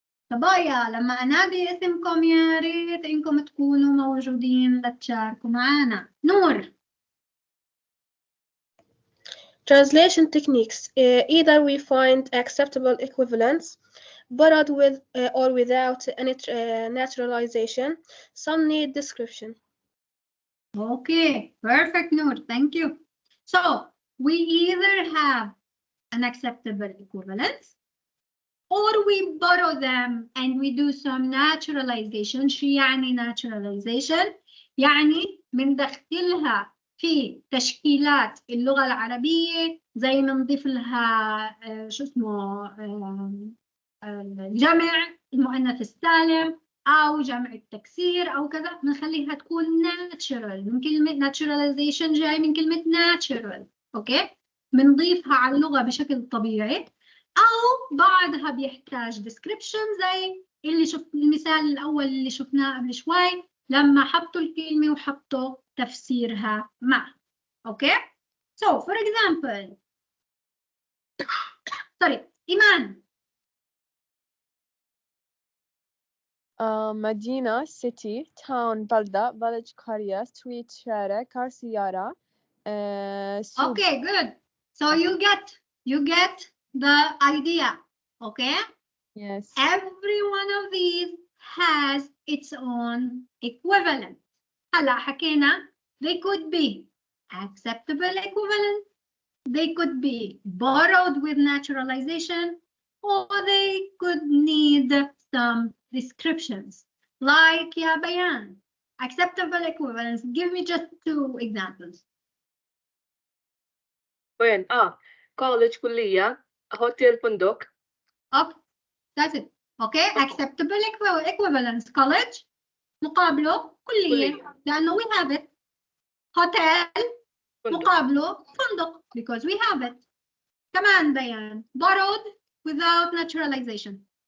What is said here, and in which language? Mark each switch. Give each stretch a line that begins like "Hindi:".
Arabic: صبايا لما أنادي اسمكم يا ريت إنكم تكونوا موجودين لتشاركوا معنا. نور.
English: Translation techniques. Either we find acceptable equivalents, borrowed with or without any naturalization. Some need description. Okay, perfect, Noor. Thank you. So we either have an acceptable equivalence or we borrow them and we do some naturalization.
Arabic: شو يعني naturalization؟ يعني بندخلها في تشكيلات اللغة العربية زي نضيف لها شو اسمه الجمع المؤنث السالم أو جمع التكسير أو كذا، بنخليها تكون natural. من كلمة naturalization جاي من كلمة natural. أوكي؟ بنضيفها على اللغة بشكل طبيعي، أو بعدها بيحتاج description زي اللي شفت المثال الأول اللي شفناه قبل شوي لما حطوا الكلمة وحطوا تفسيرها معها.
English: Okay? So for example sorry Iman.
Arabic: مدينة city, town بلدة, village قرية, street شارع, car سيارة, سوق.
English: Okay, good. So you get the idea. Okay? Yes. Every one of these has its own equivalent.
Arabic: هلا حكينا
English: they could be acceptable equivalent, they could be borrowed with naturalization, or they could need some descriptions. Like يا Bayan, acceptable equivalence. Give me just 2 examples.
Arabic: وين؟ college كلية, hotel فندق.
English: Okay, that's it. Okay, acceptable equivalence. College
Arabic: مقابله كلية لأنه
English: we have it. Hotel
Arabic: مقابله فندق
English: because we have it.
Arabic: كمان
English: Bayan borrowed without naturalization.